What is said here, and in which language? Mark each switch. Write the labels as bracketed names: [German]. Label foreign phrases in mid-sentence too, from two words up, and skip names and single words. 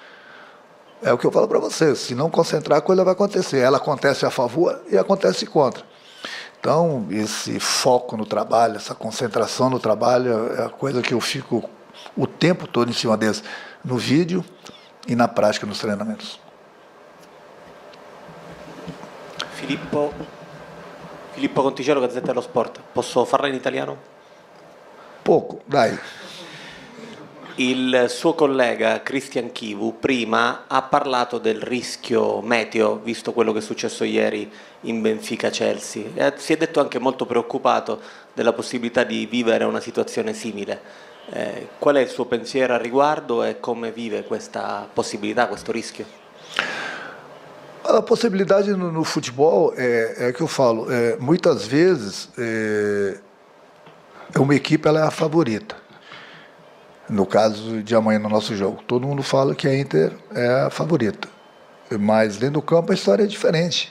[Portuguese] É o que eu falo para vocês. Se não concentrar, a coisa vai acontecer. Ela acontece a favor e acontece contra. Então, esse foco no trabalho, essa concentração no trabalho, é a coisa que eu fico o tempo todo em cima deles. No vídeo e na prática nos treinamentos. [Italian] Filippo Conticello, Gazzetta dello Sport. Posso farla in italiano? Poco, dai. Il suo collega Christian Chivu prima ha parlato del rischio meteo, visto quello che è successo ieri in Benfica-Chelsea. Si è detto anche molto preoccupato della possibilità di vivere una situazione simile. Qual è il suo pensiero al riguardo e come vive questa possibilità, questo rischio? [Portuguese] A possibilidade no futebol é que eu falo, muitas vezes uma equipe ela é a favorita. No caso de amanhã no nosso jogo, todo mundo fala que a Inter é a favorita, mas dentro do campo a história é diferente.